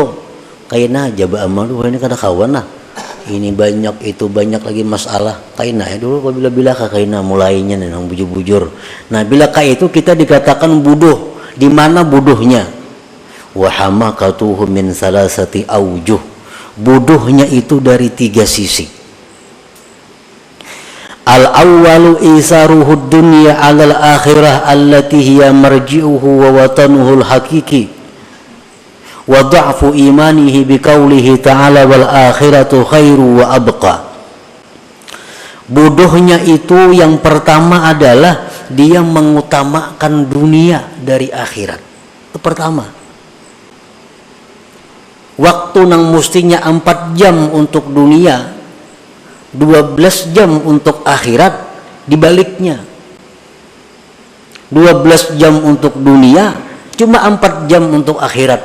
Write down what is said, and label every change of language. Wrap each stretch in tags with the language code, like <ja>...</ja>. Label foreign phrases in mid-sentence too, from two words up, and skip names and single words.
<bjn>Kayaknya aja beramal ini kada kawan lah. Ini banyak itu banyak lagi masalah. Kayaknya ya dulu bila kayaknya mulainya nih nang bujur-bujur. Nah bila kayak itu kita dikatakan bodoh.</bjn> <id>Di mana bodohnya?</id> <ar>وحماقته من ثلاثة أوجه.</ar> <id>Bodohnya itu dari 3 sisi.</id> <ar>الأول إيثاره دنيا على الآخرة التي هي مرجعه ووطنه الحقيقي وضعف إيمانه بقوله تعالى والآخرة خير وأبقى.</ar> <id>Bodohnya itu yang pertama adalah dia mengutamakan dunia dari akhirat. Itu pertama.</id> <bjn>Waktu nang mustinya 4 jam untuk dunia, 12 jam untuk akhirat, dibaliknya 12 jam untuk dunia, cuma 4 jam untuk akhirat.</bjn>